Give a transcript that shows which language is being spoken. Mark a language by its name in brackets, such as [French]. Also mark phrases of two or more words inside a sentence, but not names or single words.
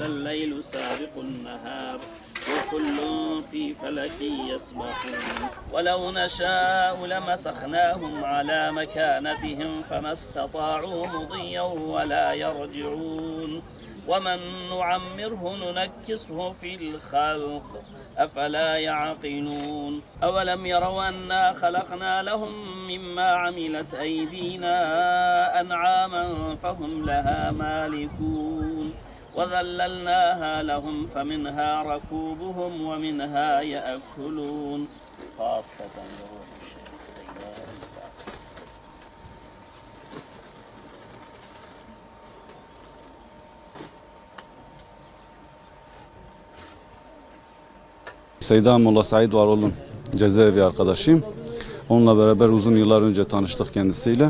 [Arabic] الليل سابق النهار وكل في فلك يسبحون ولو نشاء لمسخناهم على مكانتهم فما استطاعوا مضيا ولا يرجعون ومن نعمره ننكسه في الخلق أفلا يعقلون أولم يروا أنا خلقنا لهم مما عملت أيدينا أنعاما فهم لها مالكون وذللناها لهم فمنها ركوبهم ومنها يأكلون خاصة لروح الشمس [Turkish] Seyda Molla Said Varoğlu'nun cezaevi arkadaşıyım. Onunla beraber uzun yıllar önce tanıştık kendisiyle.